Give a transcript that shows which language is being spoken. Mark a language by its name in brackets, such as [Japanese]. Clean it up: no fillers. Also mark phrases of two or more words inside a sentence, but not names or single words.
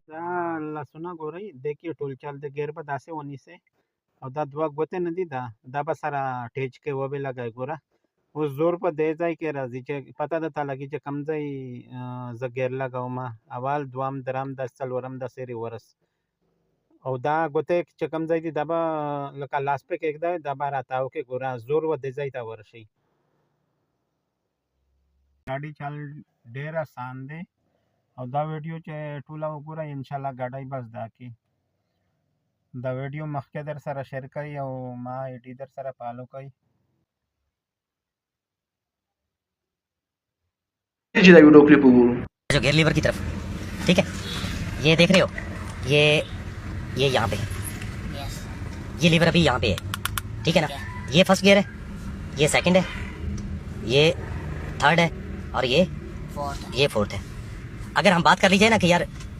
[Pashto] دا لاسونه ګورئ دی کې ټول چل دی ګیر به داسې ونیسئ او دا دوه ګوتې نه دي دا به سره ټیچ کې وبې لګئ ګوره اوس زور په دې ځای کې راځي چې پته درته لګي چې کوم ځای زه ګیر لګوم اول دوم درم دس څلورم داسې ریورس او دا ګوتې چې کوم ځای دي دا به لکه لاس پې کېږدئ دا به راتاو کې ګوره زور و دې ځای ته ورشئ ګاډي چل ډېر آسان دی او دا ویډیو چې ټوله وګورئ انشاءالله ګاډی به زده کړي دا ویډیو مخکې در سره شیر کړئ او ما آی ډي در سره فالو کړئ [Hindi] जो गियर लीवर की तरफ ठीक है ये देख रहे हो ये यहाँ पे ये लीवर अभी यहाँ पे है ठीक है ना ये [English] first gear [Hindi] है ये सेकंड है ये थर्ड है और ये फोर्थ है अगर हम बात कर लीजिए ना कि यार